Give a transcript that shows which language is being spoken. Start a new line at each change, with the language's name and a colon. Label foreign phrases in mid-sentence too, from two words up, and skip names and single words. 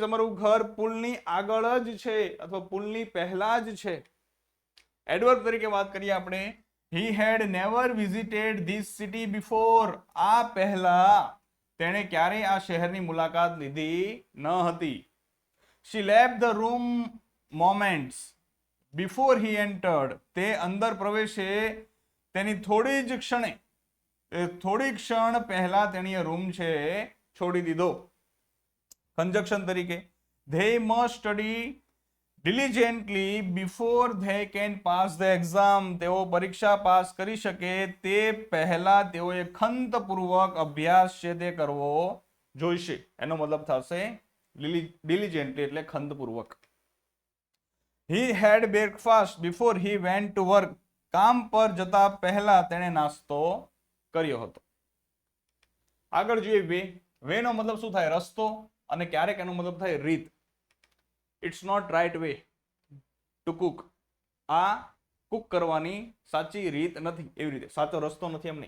Gujarati: અમારું ઘર પુલની આગળ જ છે અથવા પુલની પહેલા જ છે. એડવર્બ તરીકે વાત કરીએ આપણે.
English: he had never visited this city before.
Gujarati: આ પહેલા તેણે ક્યારેય આ શહેરની મુલાકાત લીધી ન હતી.
English: She left the room moments before he entered.
Gujarati: તે અંદર પ્રવેશે તેની થોડી ક્ષણ પહેલા તેણીએ રૂમ છે છોડી દીધો. કન્જક્શન તરીકે
English: they must study diligently before they can pass the exam.
Gujarati: તેઓ પરીક્ષા પાસ કરી શકે તે પહેલા તેઓએ ખંતપૂર્વક અભ્યાસ છે તે કરવો જોઈશે. એનો મતલબ થશે diligently એટલે ખંતપૂર્વક.
English: He had breakfast before he went to work.
Gujarati: કામ પર જતા પહેલા તેણે નાસ્તો કર્યો હતો. આગળ જોઈએ. વે નો મતલબ શું થાય? રસ્તો. અને ક્યારેક એનો મતલબ થાય રીત.
English: it's not right way to cook.
Gujarati: આ કુક કરવાની સાચી રીત નથી, એવી રીતે સાચો રસ્તો નથી એમ નહીં.